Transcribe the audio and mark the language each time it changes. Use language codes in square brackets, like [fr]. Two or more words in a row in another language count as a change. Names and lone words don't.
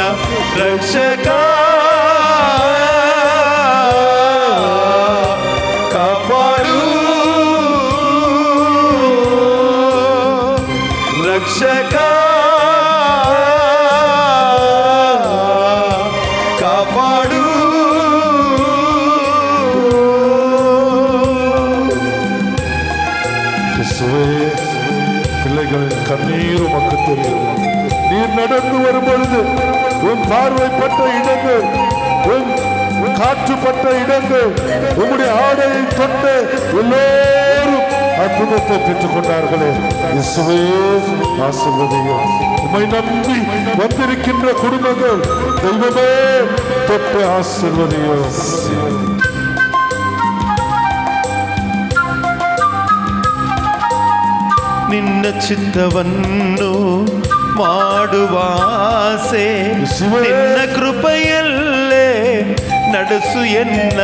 [kn] ರಕ್ಷಕ ಕಾಪಾಡು, ರಕ್ಷಕ ಕಾಪಾಡು. [ta] பிள்ளைகளின் கண்ணீர் உமக்கு தெரியும். நீர் நடந்து வரும் பொழுது உன் பார்வைப்பட்ட இடங்கள், உன் காற்றுப்பட்ட இடங்கள், உம்முடைய ஆடையை தொட்டு எல்லோரும் அற்புதத்தை பெற்றுக் கொண்டார்களே. இயேசுவே ஆசீர்வதியும். உம்மை நம்பி வந்திருக்கின்ற குடும்பங்கள் தெய்வமே தொட்டு ஆசீர்வதியும். [kn] ನಿನ್ನ ಚಿತ್ತವನ್ನು ಮಾಡುವಾಸೆ, ನಿನ್ನ ಕೃಪೆಯಲ್ಲೇ ನಡೆಸು ಎನ್ನ.